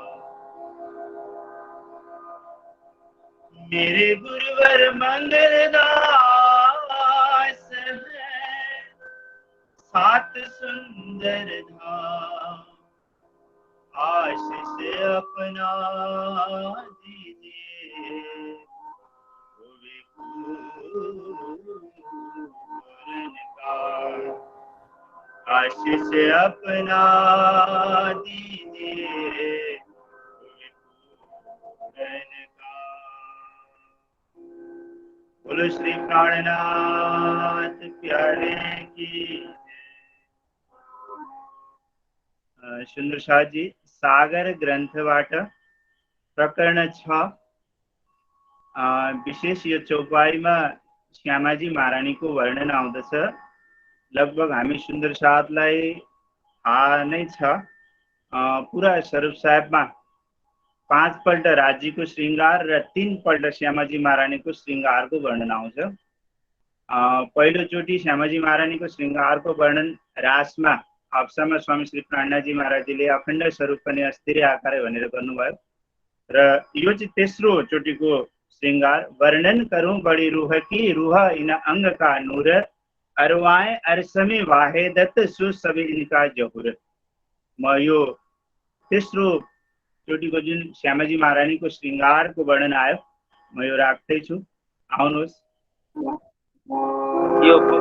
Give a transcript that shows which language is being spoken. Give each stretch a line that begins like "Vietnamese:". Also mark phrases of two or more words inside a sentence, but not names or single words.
Hindi: मेरे गुरुवर मंगल दास है, सात सुंदर धाम आशीष अपना आशीष अपना दीजिए। बोलो श्री प्राणनाथ प्यारे की।
Nepali: सुंदर शाह जी सागर ग्रन्थबाट प्रकरण 6 विशेष यो चौपाईमा श्यामाजी महारानीको वर्णन आउँदछ। लगभग हामी सुन्दर साहबलाई थाहा नै छ। पुरा स्वरूप साहेबमा 5 पल्ट राज्यको श्रृङ्गार र 3 पल्ट श्यामाजी महारानीको श्रृङ्गारको वर्णन आउँछ। पहिलोचोटि श्यामाजी महारानीको श्रृङ्गारको वर्णन रासमा हप्सामा स्वामी श्री प्राणनाथजी महाराजजीले अखण्ड स्वरूप पनि अस्थिर आकार भनेर गर्नुभयो र यो चाहिँ तेस्रो चोटिको श्रृङ्गार।
Hindi: वर्णन करूं बड़ी रूह की रूह इन अंग का नूर अरवाएं अरसमी वाहेदत सु सभी इनका जहुर।
Nepali: म यो तेस्रो चोटिको जुन श्यामाजी महारानीको श्रृङ्गारको वर्णन आयो म यो राख्दैछु, आउनुहोस्। यो